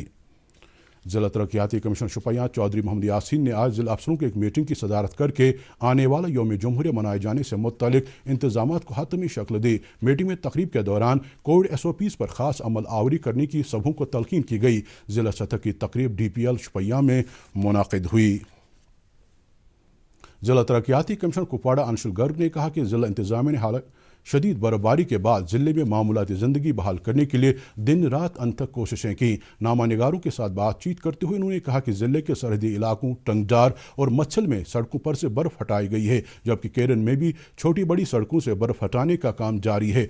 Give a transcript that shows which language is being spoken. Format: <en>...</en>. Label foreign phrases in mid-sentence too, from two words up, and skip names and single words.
<ur>ضلع ترقیاتی کمیشنر شوپیاں چودھری محمد یاسین نے آج ضلع افسروں کی ایک میٹنگ کی صدارت کر کے آنے والا یوم جمہوریہ منائے جانے سے متعلق انتظامات کو حتمی شکل دی۔ میٹنگ میں تقریب کے دوران کووڈ SOPs پر خاص عمل آوری کرنے کی سبھوں کو تلقین کی گئی۔ ضلع سطح کی تقریب DPL شوپیاں میں منعقد ہوئی۔ ضلع ترقیاتی کمیشنر کپواڑہ انشل گرگ نے کہا کہ ضلع انتظامیہ نے حالت شدید برفباری کے بعد ضلع میں معمولاتی زندگی بحال کرنے کے لیے دن رات انتھک کوششیں کیں۔ نامہ نگاروں کے ساتھ بات چیت کرتے ہوئے انہوں نے کہا کہ ضلع کے سرحدی علاقوں ٹنگڈار اور مچھل میں سڑکوں پر سے برف ہٹائی گئی ہے، جبکہ کیرن میں بھی چھوٹی بڑی سڑکوں سے برف ہٹانے کا کام جاری ہے۔</ur>